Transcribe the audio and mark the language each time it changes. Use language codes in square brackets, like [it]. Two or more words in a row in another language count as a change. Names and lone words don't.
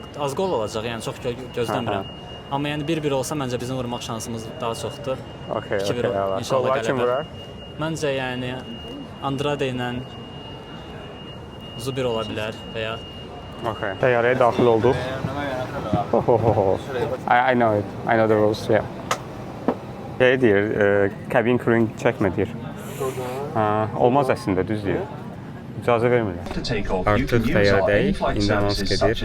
[az] Az qol olacaq, yəni çox gözləmirəm. Amma yəni 1-1 olsa məncə bizim vurmaq şansımız daha çoxdur. Okay, 2-1 əla. inşallah Qolları kim qələbə. vurar? Məncə yəni Andrade ilə Zubir ola bilər və ya Okay. Təyyarəyə daxil olduq. [en] I know it. I know the rules. Yeah. [az] Şey deyir, [en] cabin crewing [az] çəkmə deyir. Olmaz əslində, düz deyir. İcazə vermirlər. Artıq təyyarədəyik. İndi anons gedir.